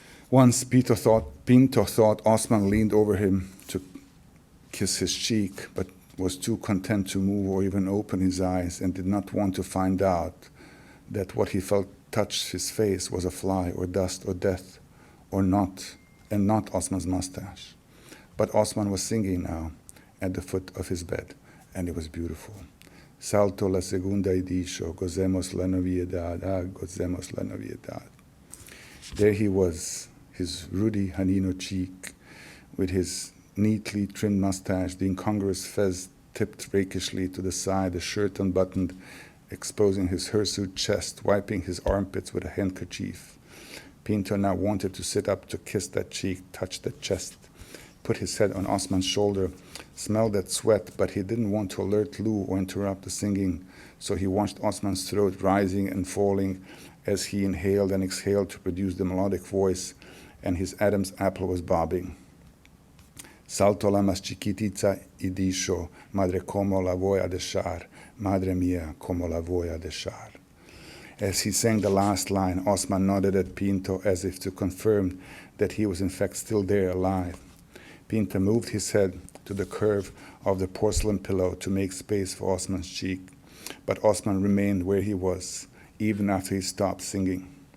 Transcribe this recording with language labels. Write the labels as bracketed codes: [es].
[en] Once Pinto thought Osman leaned over him to kiss his cheek, but was too content to move or even open his eyes, and did not want to find out that what he felt touched his face was a fly or dust or death or not, and not Osman's mustache. But Osman was singing now at the foot of his bed, and it was beautiful. [lad] Salto la segunda y dicho, gozemos la noviedad, gozemos la noviedad. [en] There he was, his ruddy Hanino cheek, with his neatly trimmed mustache, the incongruous fez tipped rakishly to the side, the shirt unbuttoned, exposing his hirsute chest, wiping his armpits with a handkerchief. Pinto now wanted to sit up to kiss that cheek, touch that chest, put his head on Osman's shoulder, smell that sweat, but he didn't want to alert Lou or interrupt the singing, so he watched Osman's throat rising and falling as he inhaled and exhaled to produce the melodic voice, and his Adam's apple was bobbing. [lad] Salto la más chiquitita y dicho, madre como la voy a dejar, madre mía como la voy a dejar. [en] As he sang the last line, Osman nodded at Pinto as if to confirm that he was in fact still there alive. Pinto moved his head to the curve of the porcelain pillow to make space for Osman's cheek, but Osman remained where he was, even after he stopped singing.